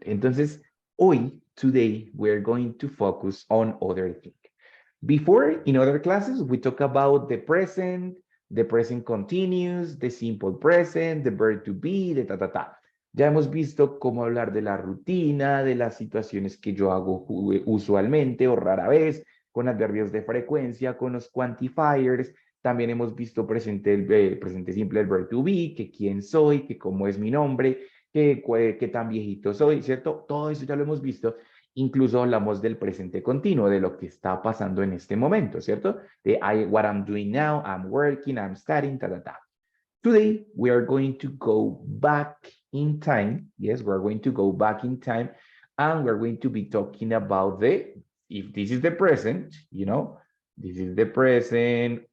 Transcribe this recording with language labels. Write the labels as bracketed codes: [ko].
[en] Entonces, today, we're going to focus on other things. Before, in other classes, we talk about the present continuous, the simple present, the verb to be, the ta. [es] Ya hemos visto cómo hablar de la rutina, de las situaciones que yo hago usualmente o rara vez, con adverbios de frecuencia, con los quantifiers. También hemos visto presente simple, el verb to be, que quién soy, que cómo es mi nombre, qué tan viejito soy, ¿cierto? Todo eso ya lo hemos visto. Incluso hablamos del presente continuo, de lo que está pasando en este momento, ¿cierto? [en] De what I'm doing now, I'm working, I'm studying, ta. Today, we are going to go back in time. Yes, we're going to go back in time, and we're going to be talking about if this is the present, you know, this is the present.